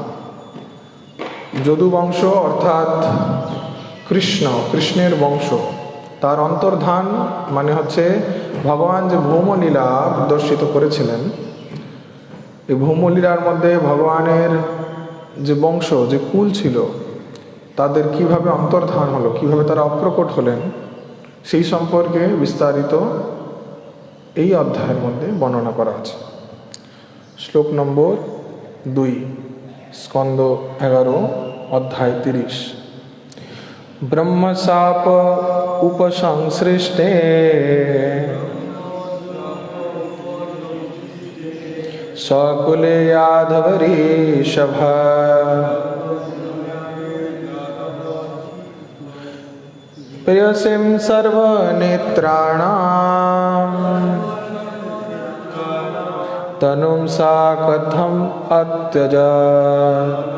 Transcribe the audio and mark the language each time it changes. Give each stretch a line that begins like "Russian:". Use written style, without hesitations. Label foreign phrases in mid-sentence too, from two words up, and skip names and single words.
Bangla: যদু বংশ অর্থাৎ কৃষ্ণের বংশ, তার অন্তর্ধান মানে হচ্ছে ভগবান যে ভৌমলীলা প্রদর্শিত করেছিলেন, এই ভৌমলীলার মধ্যে ভগবানের যে বংশ যে কুল ছিল তাদের কিভাবে অন্তর্ধান হলো, কিভাবে তারা অপ্রকট হলেন, সেই সম্পর্কে বিস্তারিত এই অধ্যায়ের মধ্যে বর্ণনা করা আছে। শ্লোক নম্বর 2, স্কন্দ 11 অধ্যায় 30।
Sanskrit: ব্রহ্মশাপ উপসংসৃষ্টে সকুলে যাদবঋষভা প্রেয়সীম সর্বনেত্রাণাম তনুম সা কথম অত্যজাত।